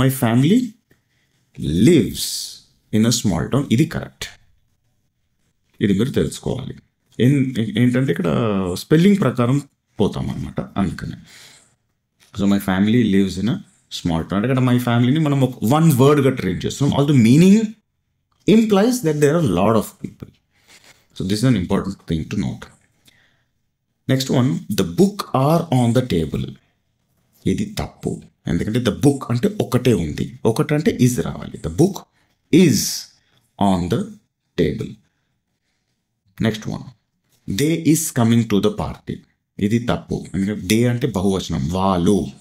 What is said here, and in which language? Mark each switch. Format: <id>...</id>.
<en>My family lives in a small town.</en> <te>ఇది correct, ఇది మీరు తెలుసుకోవాలి. ఏంటంటే ఇక్కడ స్పెల్లింగ్ ప్రకారం పోతాం అనమాట, అందుకని.</te> <en>so my family lives in a small town</en> <te>అంటే ఇక్కడ మై ఫ్యామిలీని మనం ఒక వన్ వర్డ్గా ట్రీట్ చేస్తున్నాం.</te> <en>All the meaning implies that there are a lot of people. So this is an important thing to note. Next one, the book are on the table.</en> <te>ఇది తప్పు, ఎందుకంటే the book అంటే ఒకటే ఉంది, ఒకటి అంటే is రావాలి.</te> <en>The book is on the table. Next one, they is coming to the party.</en> <te>ఇది తప్పు, ఎందుకంటే దే అంటే బహువచనం, వాళ్ళు.</te>